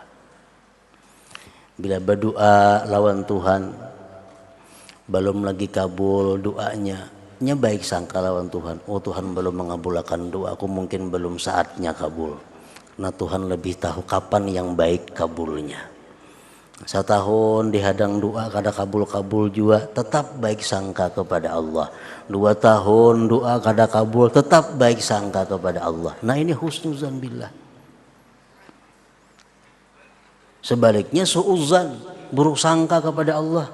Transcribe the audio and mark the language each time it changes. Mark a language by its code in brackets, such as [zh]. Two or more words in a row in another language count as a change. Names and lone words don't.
[bjn] Bila berdoa lawan Tuhan belum lagi kabul doanya, nya baik sangka lawan Tuhan. [id] Oh, Tuhan belum mengabulkan doaku, mungkin belum saatnya kabul. Nah Tuhan lebih tahu kapan yang baik kabulnya. [bjn] Setahun dihadang doa kada kabul-kabul juga, tetap baik sangka kepada Allah. 2 tahun doa kada kabul, tetap baik sangka kepada Allah. [id] Nah ini [ar] husnuzan billah. [id] Sebaliknya suuzan, buruk sangka kepada Allah.